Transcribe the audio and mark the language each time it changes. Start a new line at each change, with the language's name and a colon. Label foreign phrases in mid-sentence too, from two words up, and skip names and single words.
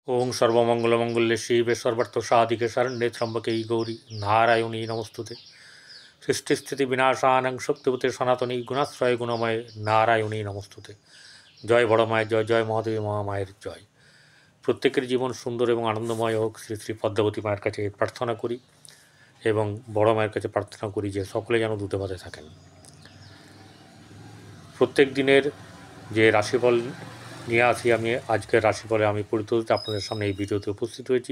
Sanskrit: ओं सर्वमंगलमंगल्ये शिवे सर्वार्थसाधिके शरण्ये त्र्यंबके गौरी नारायणी नमस्तुते। सृष्टिस्थिति विनाशानं शक्तिपते सनातनी गुणाश्रय गुणमय नारायणी नमस्तुते।
Bangla: জয় বড় মায়ের জয়, জয় মহাদেবী মহামায়ের জয়। প্রত্যেকের জীবন সুন্দর এবং আনন্দময় হোক শ্রী শ্রী পদ্মাবতী মায়ের কাছে প্রার্থনা করি এবং বড় মায়ের কাছে প্রার্থনা করি যে সকলে যেন দুধে ভাতে থাকেন। প্রত্যেক দিনের যে রাশিফল নিয়ে আসি আমি আজকের রাশিফলে আমি পরিতোষিত আপনাদের সামনে এই ভিডিওতে উপস্থিত হয়েছি।